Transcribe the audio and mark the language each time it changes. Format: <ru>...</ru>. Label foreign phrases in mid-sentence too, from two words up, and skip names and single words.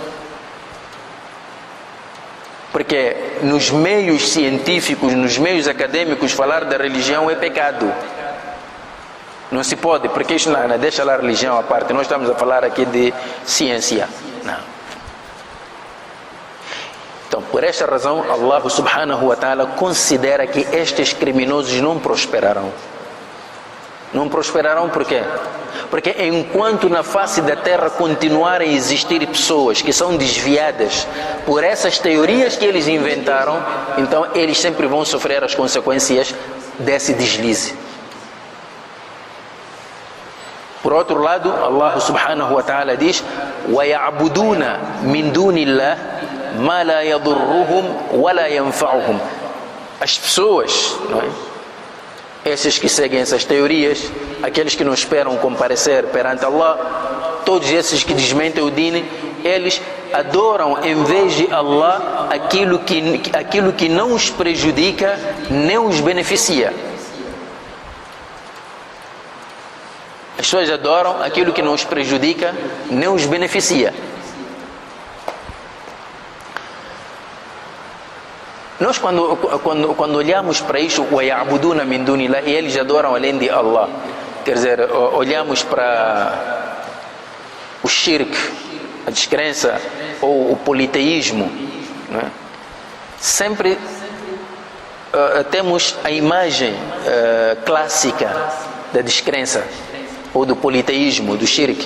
<pt>Porque nos meios científicos, nos meios acadêmicos, falar da religião é pecado. Não se pode, porque isso não deixa lá a religião à parte. Nós estamos a falar aqui de ciência. Não. Então, por esta razão, Allah</pt> <ar>سبحانه وتعالى</ar> <pt>considera que estes criminosos não prosperarão. Não prosperarão por quê? Porque enquanto na face da terra continuarem a existir pessoas que são desviadas por essas teorias que eles inventaram, então eles sempre vão sofrer as consequências desse deslize. Por outro lado, Allah</pt> <ar>سبحانه وتعالى</ar> <pt>diz:</pt> <ar>وَيَعْبُدُونَ مِنْ دُونِ اللَّهِ مَا لَا يَضُرُّهُمْ وَلَا يَنْفَعُهُمْ.</ar> <pt>As pessoas, não é? Esses que seguem essas teorias, aqueles que não esperam comparecer perante Allah, todos esses que desmentem o deen, eles adoram em vez de Allah aquilo que não os prejudica nem os beneficia. As pessoas adoram aquilo que não os prejudica nem os beneficia. Nós quando olhamos para isto,</pt> <ar>وَيَعْبُدُونَ مِنْ دُونِ اللَّهِ,</ar> <pt>e eles adoram além de Allah, quer dizer, olhamos para o shirk, a descrença, ou o politeísmo, não é? Sempre temos a imagem clássica da descrença, ou do politeísmo, do shirk.</pt>